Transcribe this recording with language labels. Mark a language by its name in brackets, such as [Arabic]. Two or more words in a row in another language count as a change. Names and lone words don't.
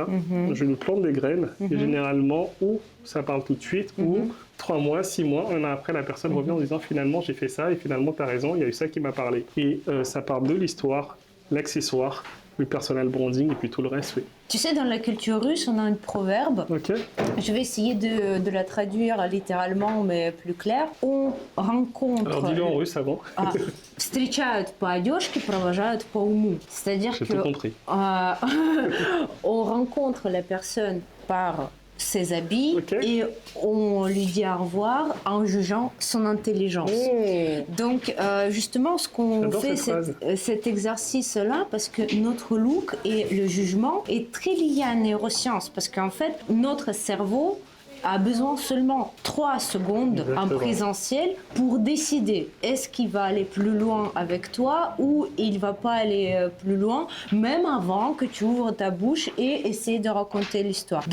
[French] Je lui plante des graines, et généralement, ou ça parle tout de suite, ou 3 mois, 6 mois, un an après, la personne revient en disant, finalement, j'ai fait ça, et finalement, t'as raison, il y a eu ça qui m'a parlé. Et ça parle de l'histoire, l'accessoire, le [English] personal branding, [French] et puis tout le reste, oui. Tu sais, dans la culture russe, on a un proverbe. Ok. Je vais essayer de la traduire littéralement, mais plus clair. On rencontre... Alors dis-le en russe avant. [Russian] Встречают по одежке, провожают по уму. [French] C'est-à-dire J'ai tout compris. On rencontre la personne par ses habits et on lui dit au revoir en jugeant son intelligence. Donc justement ce qu'on fait cet exercice-là parce que notre look et le jugement est très lié à la neuroscience parce qu'en fait notre cerveau a besoin seulement 3 secondes en présentiel pour décider est-ce qu'il va aller plus loin avec toi ou il va pas aller plus loin, même avant que tu ouvres ta bouche et essayer de raconter l'histoire.